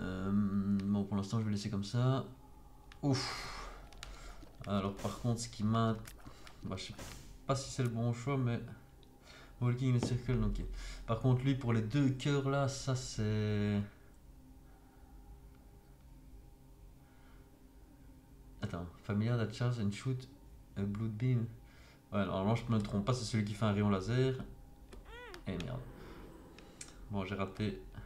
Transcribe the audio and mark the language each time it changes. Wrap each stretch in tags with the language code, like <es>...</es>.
<fr>Bon, pour l'instant, je vais laisser comme ça. Ouf. Alors, par contre, ce qui m'a. Bah, je sais pas si c'est le bon choix, mais.</fr> <en>Walking in circle,</en> <fr>ok. Par contre, lui, pour les deux cœurs là, ça c'est.</fr> <en>Attends, familiar that charge and shoot a blood beam.</en> <fr>Ouais, normalement, je me trompe pas, c'est celui qui fait un rayon laser. Eh merde. Bon, j'ai raté.</fr>